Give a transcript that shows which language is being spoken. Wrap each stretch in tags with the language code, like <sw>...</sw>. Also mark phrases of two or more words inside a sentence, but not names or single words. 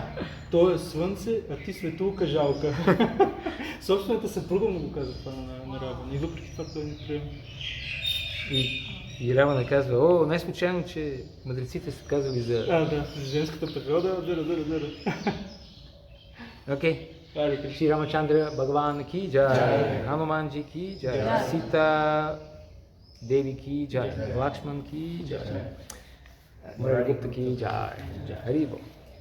<bg>Той е слънце, а ти светулка жалка. Собствената съпруга му го каза това на Равана и въпреки това той не приема. И Равана казва, не случайно, че мъдреците са казали за... Да, женската природа, дъра.</bg> <hi>Окей. श्री रामचंद्र भगवान की जय, हनुमान जी की जय, सीता देवी की जय, लक्ष्मण की जय, मुरली गुप्ता की जय, हरिबोल.</hi>